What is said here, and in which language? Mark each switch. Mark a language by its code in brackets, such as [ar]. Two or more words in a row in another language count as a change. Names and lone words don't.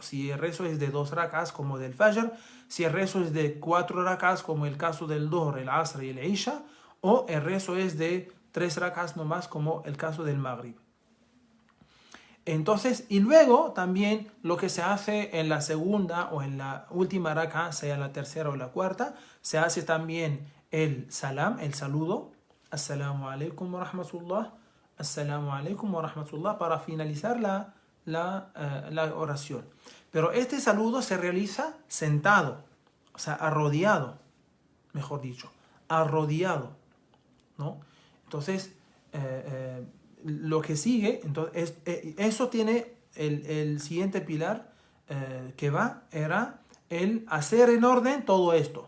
[es] Si el rezo es de 2 rakas como del Fajr, si el rezo es de 4 rakas como el caso del Dhuhr, el Asr y el Isha, o el rezo es de 3 rakas nomás como el caso del Maghrib. Entonces, y luego también lo que se hace en la segunda o en la última raka, sea la tercera o la cuarta, se hace también el salam, el saludo, [ar] السلام عليكم ورحمة الله، السلام عليكم ورحمة الله, [es] para finalizar la oración. Pero este saludo se realiza sentado, o sea, arrodillado, mejor dicho, arrodillado, ¿no? Entonces, lo que sigue, entonces, eso tiene el siguiente pilar era el hacer en orden todo esto.